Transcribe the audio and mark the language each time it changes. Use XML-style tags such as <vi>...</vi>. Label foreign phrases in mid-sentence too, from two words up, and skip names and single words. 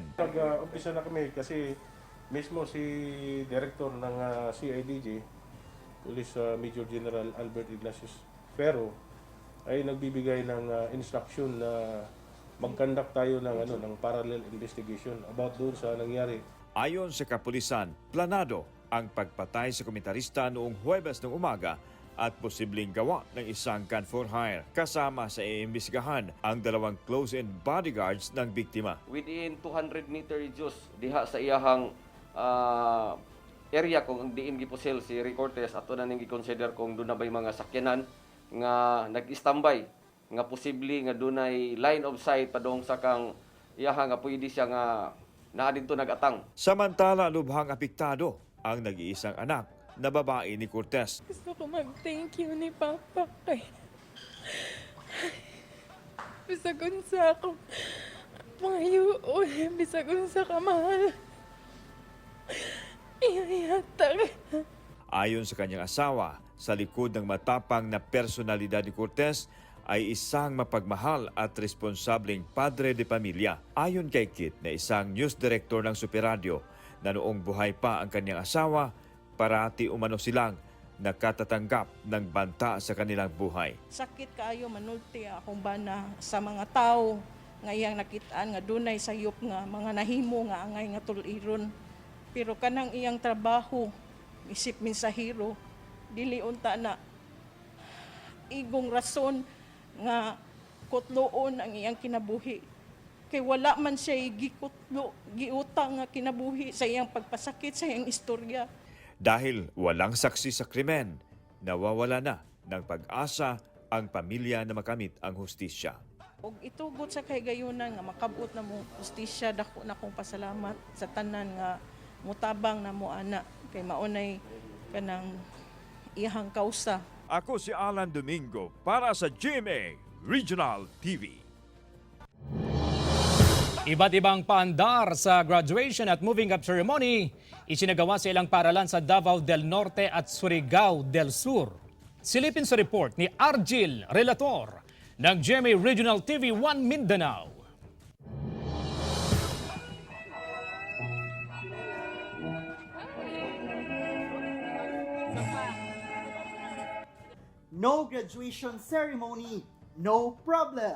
<tl>Nag-umpisa na kami kasi mismo si Director ng CIDG, Police Major General Albert Ignatius Ferro, ay nagbibigay ng instruction na mag-conduct tayo ng</tl> <en>parallel investigation</en> <tl>about doon sa nangyari. Ayon sa kapulisan, planado ang pagpatay sa komentarista noong Huwebes ng umaga at posibleng gawa ng isang</tl> <en>gun for hire.</en> <tl>Kasama sa iimbestigahan ang dalawang</tl> <en>close-in bodyguards</en> <tl>ng biktima.</tl> <en>Within 200 meter radius</en> <ceb>diha sa iyahang area kung diin gipusil si Ray Cortez, ato na ning gi-consider kung doon na bay mga sakyanan nga nag-standby nga posible nga dunay</ceb> <en>line of sight</en> <ceb>padong sa kang iyaha nga pwede siya nga naa dito nagatang.</ceb> <tl>Samantala, lubhang apektado ang nag-iisang anak na babae ni Cortez.</tl> <ceb>Gusto ko mag-</ceb> <en>thank you</en> <ceb>ni Papa kay bisag unsa ako pangayoon, bisag unsa ka mahal. Iyayatak.</ceb> <tl>Ayon sa kanyang asawa, sa likod ng matapang na personalidad ni Cortez ay isang mapagmahal at responsableng padre de pamilya. Ayon kay Kit na isang news director ng Superradio na noong buhay pa ang kanyang asawa, parati umano silang nakatatanggap ng banta sa kanilang buhay.</tl> <ceb>Sakit kaayo manulti akong bana sa mga tao nga iyang nakitaan nga dunay sayop nga mga nahimo nga angay nga tuliron. Pero kanang iyang trabaho, isip mensahero, dili unta na igong rason nga kutloon ang iyang kinabuhi. Kay wala man siya giutang nga kinabuhi sa iyang pagpasakit sa iyang istorya.</ceb> <tl>Dahil walang saksi sa krimen, nawawala na ng pag-asa ang pamilya na makamit ang hustisya.</tl> <ceb>Og itugot sa kay gayunan nga makabot na mo hustisya, dako na kong pasalamat sa tanan nga mutabang na mo ana kay maunay kanang iyang kausa.</ceb> <tl>Ako si Alan Domingo para sa GMA Regional TV. Iba't ibang paandar sa graduation at moving up ceremony isinagawa sa ilang paaralan sa Davao del Norte at Surigao del Sur. Silipin sa report ni Argil Relator ng GMA Regional TV 1 Mindanao.</tl> <en>No graduation ceremony, no problem.</en>